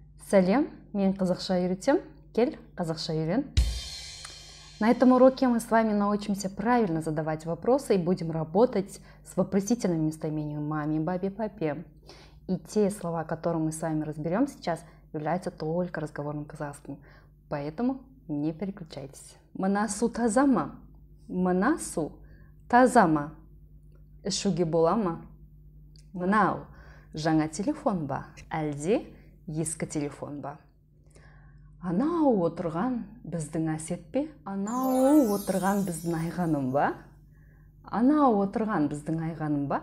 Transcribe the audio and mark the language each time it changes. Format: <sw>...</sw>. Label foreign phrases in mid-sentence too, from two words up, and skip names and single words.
<kk>Сәлем, мен қазақша үйретем. Кел, қазақша үйрен.</kk> <ru>На этом уроке мы с вами научимся правильно задавать вопросы и будем работать с вопросительным местоимением маме, бабе, папе. И те слова, которые мы с вами разберем сейчас, являются только разговорным казахским. Поэтому не переключайтесь.</ru> <kk>Мына су таза ма? Мына су таза ма? Ішуге бола ма? Мынау жаңа телефон ба? Әлде ескі телефон ба? Анау отырған біздің Әсет пе? Анау отырған біздің Айғаным ба? Анау отырған біздің Айғаным ба?</kk>